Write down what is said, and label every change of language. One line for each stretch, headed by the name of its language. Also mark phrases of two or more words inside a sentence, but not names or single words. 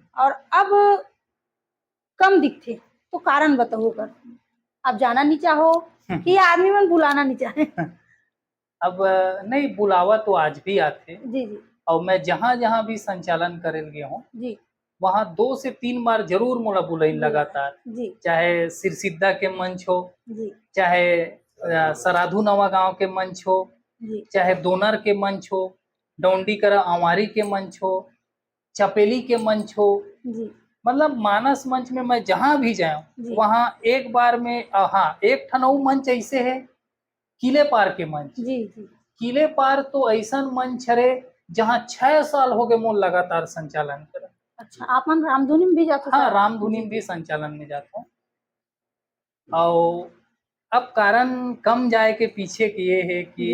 Chhattisgarhi: और अब कम दिखते, तो कारण बताओ कर आप जाना नहीं चाहो कि आदमी मन बुलाना नहीं चाहे? अब नहीं, बुलावा तो आज भी आते, जी जी और मैं जहाँ जहाँ भी संचालन करे गया हूँ जी वहाँ 2 से 3 बार जरूर मोला बुलाई लगातार, जी चाहे सिरसिद्धा के मंच हो, जी चाहे सराधु नवा गांव के मंच हो, जी चाहे दोनर के मंच हो, डोंडी करा अवारी के मंच हो, चपेली के मंच हो, जी मतलब मानस मंच में मैं जहाँ भी जाऊँ जी वहाँ एक बार में हाँ, एक ठनऊ मंच ऐसे है किले पार के मंच। जी जी किले पार तो ऐसा मंच हरे जहाँ 6 साल हो गए मोल लगातार संचालन कर। अच्छा आप मन रामधुनी में भी जाते हाँ, साहब? रामधुनी में भी संचालन में जाता हूँ। और अब कारण कम जाए के पीछे की ये है कि